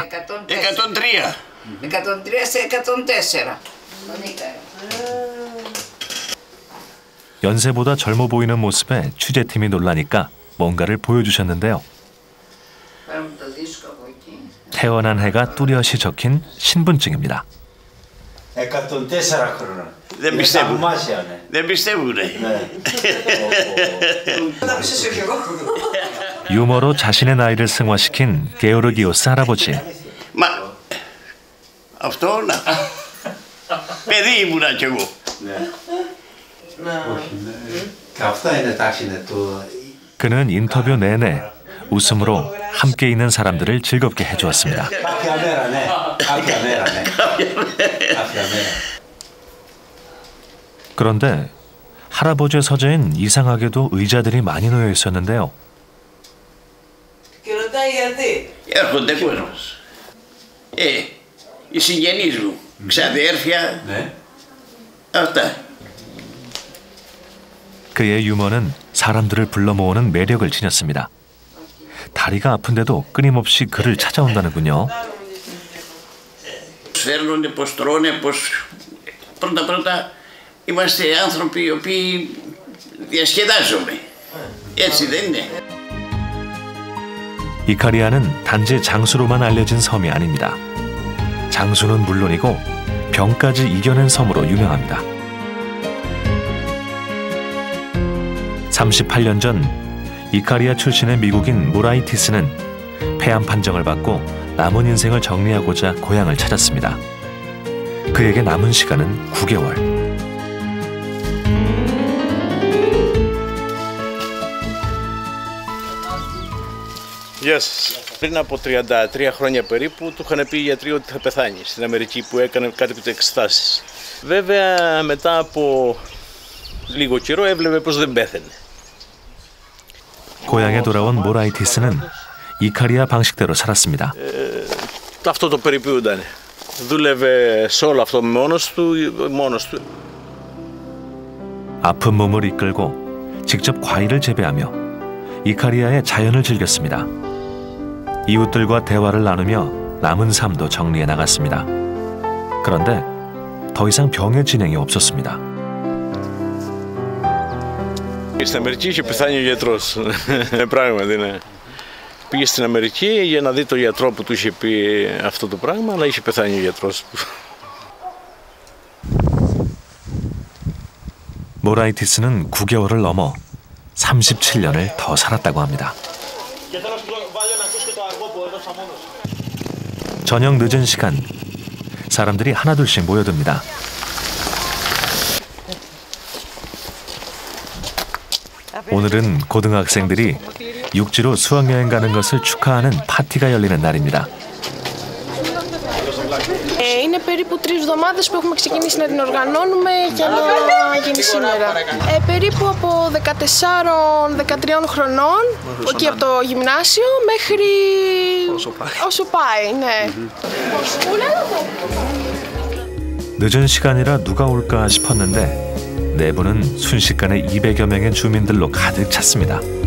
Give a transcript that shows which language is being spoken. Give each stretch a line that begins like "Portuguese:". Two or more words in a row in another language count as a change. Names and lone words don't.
Korean: 103. 104. 연세보다 젊어 보이는 모습에 취재팀이 놀라니까 뭔가를 보여주셨는데요. 태어난 해가 뚜렷이 적힌 신분증입니다.
Greek: 104 χρόνια. Δεν πιστεύουν. Θαυμάσια. Δεν πιστεύουνε.
Korean: 유머로 자신의 나이를 승화시킨 게오르기오스 할아버지.
Greek: Μα αυτό να. Παιδί ήμουνα κι εγώ. αυτά είναι τάξινε του.
Korean: 그는 인터뷰 내내 웃음으로 함께 있는 사람들을 즐겁게 해주었습니다. 그런데 할아버지의 서재엔 이상하게도 의자들이 많이 놓여 있었는데요.
Greek: Έρχονται κόσμος. Οι συγγενείς μου, ξαδέρφια, αυτά.
Korean: 그의 유머는 사람들을 불러 모으는 매력을 지녔습니다. 다리가 아픈데도 끊임없이 그를 찾아온다는군요.
Greek: Φέρνονται, πώς τρώνε, πώς... Πρώτα-πρώτα είμαστε άνθρωποι οι οποίοι διασκεδάζουμε. Έτσι δεν είναι.
Korean: 이카리아는 단지 장수로만 알려진 섬이 아닙니다. 장수는 물론이고 병까지 이겨낸 섬으로 유명합니다. 38년 전 이카리아 출신의 미국인 모라이티스는 폐암 판정을 받고 남은 인생을 정리하고자 고향을 찾았습니다. 그에게 남은 시간은 9개월.
Greek: Γεια σας. Πριν από 33 χρόνια περίπου του είχαν πει οι γιατροί ότι θα πεθάνει στην Αμερική που έκανε κάτι εξετάσεις. Βέβαια μετά από λίγο καιρό έβλεπε πως δεν πέθαινε.
Korean: 고향에 돌아온 모라이티스는 이카리아 방식대로 살았습니다.
Greek: Αυτό το περιποιούντανε. Δούλευε σε όλο αυτό μόνος του.
Korean: 아픈 몸을 이끌고 직접 과일을 재배하며 이카리아의 자연을 즐겼습니다. 이웃들과 대화를 나누며 남은 삶도 정리해 나갔습니다. 그런데 더 이상 병의 진행이 없었습니다.
Greek: Στην Αμερική είχε πεθάνει ο γιατρός. Πράγματι, ναι. Πήγε στην Αμερική για να δει τον γιατρό που του είχε πει αυτό το πράγμα, αλλά είχε πεθάνει ο γιατρός.
Korean: 모라이티스는 9개월을 넘어 37년을 더 살았다고 합니다. 저녁 늦은 시간, 사람들이 하나둘씩 모여듭니다. 오늘은 고등학생들이 육지로 수학여행 가는 것을 축하하는 파티가 열리는 날입니다.
Greek: Είναι περίπου 3 εβδομάδες που έχουμε ξεκινήσει να την οργανώνουμε για να γίνει σήμερα. Περίπου από 14-13 χρονών, εκεί από το γυμνάσιο, μέχρι όσο πάει, ναι.
Korean: 늦은 시간이라 누가 올까 싶었는데 내부는 순식간에 200여 명의 주민들로 가득 찼습니다.